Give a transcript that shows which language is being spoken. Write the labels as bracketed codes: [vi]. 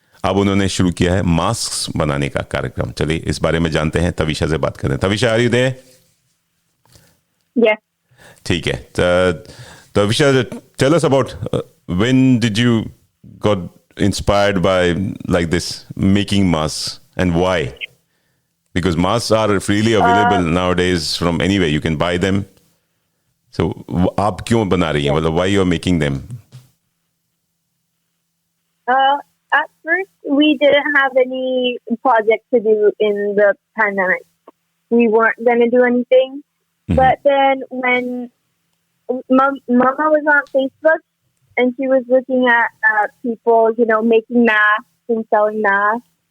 [hi] अब उन्होंने शुरू किया है मास्क बनाने का कार्यक्रम। चलिए इस बारे में जानते हैं, तविशा से बात करें। [en] Tavisha, are you there? Yes. [hi] ठीक है, [en] Tavisha, tell us about when did you got inspired by like this making masks, and why? Because masks are freely available nowadays from anywhere, you can buy them. So [hi] आप क्यों बना रही हैं, मतलब [en] why you are making them? At first, we didn't have any project to do in the pandemic. We weren't going to do anything. But then when Mama was on Facebook, and she was looking at people, making masks and selling masks.